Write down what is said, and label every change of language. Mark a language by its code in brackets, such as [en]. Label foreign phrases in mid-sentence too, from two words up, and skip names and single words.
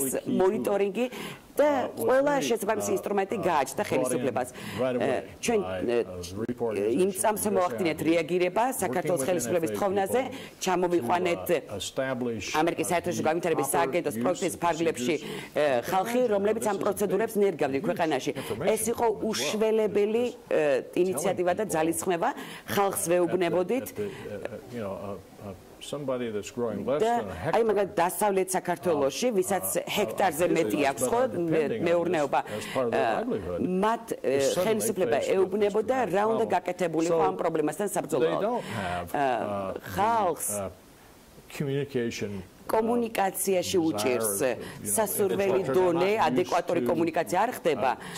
[ka] მონიტორინგი და ყველა შესაბამისი ინსტრუმენტი გააჩნდა ხელისუფლებას ჩვენ იმ წამს მოახდინეთ რეაგირება საქართველოს ხელისუფლების თხოვნაზე ჩამოვიყვანეთ ამერიკის საერთაშორისო განვითარების სააგენტოს პროექტის ფარგლებში ხალხი რომლებიც ამ პროცედურებს ნერგავდნენ ქვეყანაში ეს იყო უშველებელი ინიციატივა და ძალისხმევა ხალხს ვეუბნებოდით [en] somebody that's growing less than a hectare. [ka] აი მაგალითად დასავლეთ საქართველოში, ვისაც ჰექტარზე მეტი აქვს ხო მეურნეობა. მათ ხელისუფლება ეუბნებოდა რა უნდა გაკეთებული ამ პრობლემასთან საბრძოლოდ. ხალხს communication კომუნიკაციაში უჭირს სასურველი დონე, ადეკვატური კომუნიკაცია არ ხდება.